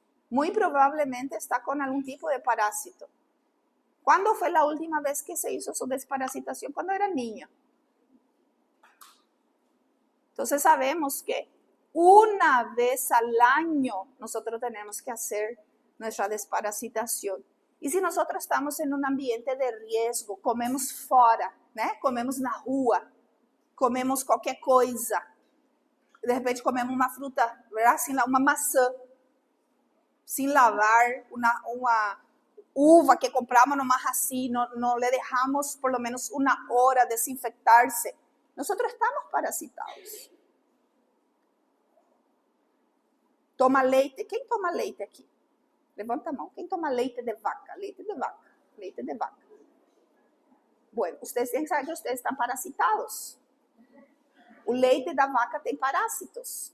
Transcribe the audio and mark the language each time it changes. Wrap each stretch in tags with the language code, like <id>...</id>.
<es>Muy probablemente está con algún tipo de parásito. ¿Cuándo fue la última vez que se hizo su desparasitación? Cuando era niño. Entonces sabemos que una vez al año nosotros tenemos que hacer nuestra desparasitación. Y si nosotros estamos en un ambiente de riesgo, comemos</es> <pt>fora, né? Comemos na rua, comemos qualquer coisa, de repente comemos uma fruta, uma maçã,</pt> <es>sin lavar,</es> <pt>uma uva que compramos</pt> <es>nomás así, no le dejamos por lo menos una hora desinfectarse, nosotros estamos parasitados.</es> <pt>Toma leite. Quem toma leite aqui? Levanta a mão. Quem toma leite de vaca? Leite de vaca. Leite de vaca.</pt> <es>Bueno, ustedes tienen que saber que ustedes están parasitados.</es> <pt>O leite da vaca tem parásitos.</pt>